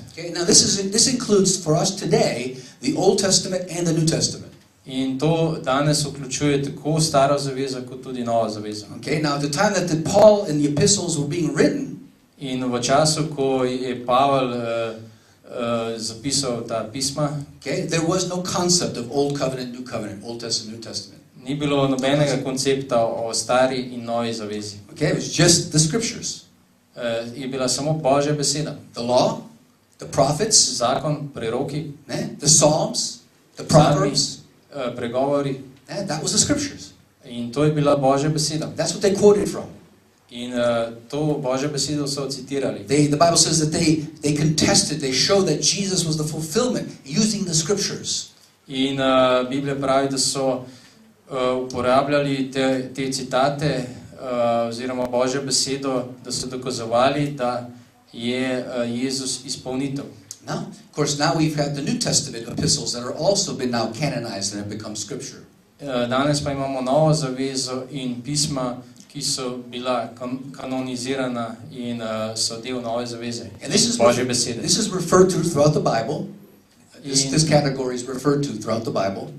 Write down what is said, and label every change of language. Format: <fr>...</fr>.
<en>Okay, now this includes for us today the Old Testament and the New Testament.</en> <sl>In to danes vključuje tako staro zavezo, kot tudi novo zavezo.</sl> <en>Okay, now at the time that Paul and the epistles were being written,</en> <sl>In v času, ko je Pavel zapisal ta pisma,</sl> <en>okay, there was no concept of Old Covenant, New Covenant, Old Testament, New Testament.</en> <sl>ni bilo nobenega koncepta o stari in novi zavezi.</sl> <en>Okay, it was just the scriptures.</en> <sl>Je bila samo Božja beseda.</sl> <en>The law, the prophets,</en> <sl>Zakon, preroki,</sl> <en>the Psalms, the Proverbs,</en> <sl>pregovori.</sl> <en>that was the scriptures.</en> <sl>In to je bila Božja beseda.</sl> <en>That's what they quoted from.</en> <sl>In to Božjo besedo so citirali.</sl> <en>The Bible says that they contested, they showed that Jesus was the fulfillment using the scriptures.</en> <sl>In Biblija pravi, da so uporabljali te citate oziroma Božjo besedo, da so dokazovali, da je Jezus izpolnitev.</sl> <en>Now, of course, now we've had the New Testament epistles that are also been now canonized and have become scripture.</en> <sl>Danes pa imamo novo zavezo in pisma, ki so bila kanonizirana in so del nove zaveze.</sl> <en>And this</en> <sl>Božje besede.</sl> <en>is referred to throughout the Bible. This category is referred to throughout the Bible.</en>